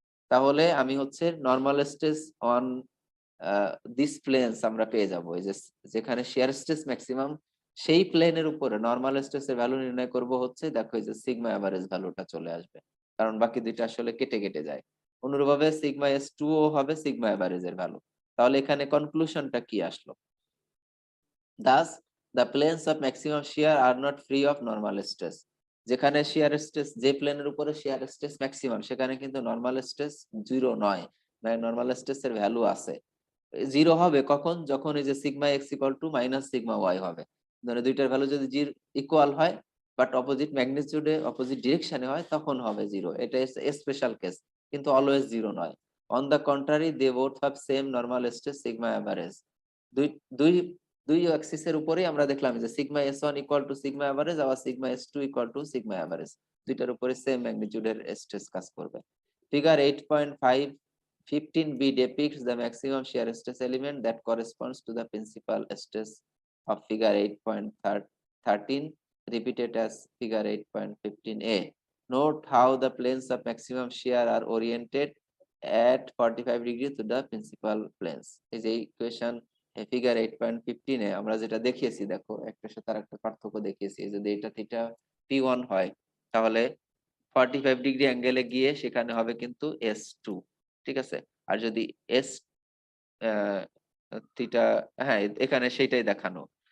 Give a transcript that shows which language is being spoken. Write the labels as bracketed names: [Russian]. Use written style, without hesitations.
[Bangla] তাহলে আমি হচ্ছে normal stress [English] on this planes [Bangla] আমরা পেয়ে যাবো, এই যে যেখানে শিয়ার স্ট্রেস ম্যাক্সিমাম, সেই প্লেনের উপরে নরমাল স্ট্রেসের ভ্যালু নির্ণয় করব হচ্ছে, দেখো এই যে সিগমা এভারেজ ভ্যালুটা চলে আসবে, কারণ বাকি দুইটা আসলে কেটে কেটে যায়। অনুরূপভাবে সিগমা এস টু ও হবে সিগমা এভারেজের ভ্যালু। তাহলে এখানে কনক্লুশনটা কি আসলো? [English] Thus, the planes of maximum shear are not free of normal stress. [Bangla] যেখানে শিয়ার স্ট্রেস, যে প্লেনের উপরে শিয়ার স্ট্রেস ম্যাক্সিমাম, সেখানে কিন্তু নরমাল স্ট্রেস জিরো নয়, মানে নরমাল স্ট্রেসের ভ্যালু আছে। জিরো হবে কখন? যখন এই যে sigma x equal to minus sigma Y হবে, ধরে দুইটার ভ্যালু যদি ইকুয়াল হয় বাট অপোজিট ম্যাগনিটিউডে অপোজিট ডিরেকশনে হয়, তখন হবে জিরো। এটা স্পেশাল কেস, কিন্তু অলওয়েজ জিরো নয়। [English] On the contrary, they both have same normal stress sigma average. [Bangla] দুই দুই দুই অ্যাক্সিসের উপরেই আমরা দেখলাম যে sigma S one equal to sigma average, আবার sigma S two equal to sigma average, দুইটার উপরে সেম ম্যাগনিটিউডের স্ট্রেস কাজ করবে। [English] Figure 8.5 15b depicts the maximum shear stress element that corresponds to the principal stress of figure 8.13, repeated as figure 8.15a. Note how the planes of maximum shear are oriented at 45 degree to the principal planes. [Bangla] এই যে equation figure 8.15 এ আমরা যেটা দেখিয়েছি, দেখো একটার সাথে আরেকটা পার্থক্য দেখিয়েছি। যদি এটা থিটা p1 হয় তাহলে 45 ডিগ্রি অ্যাঙ্গেলে গিয়ে সেখানে হবে কিন্তু s2, ঠিক আছে। আর যদি এস থিটা, হ্যাঁ এখানে সেইটাই দেখানো।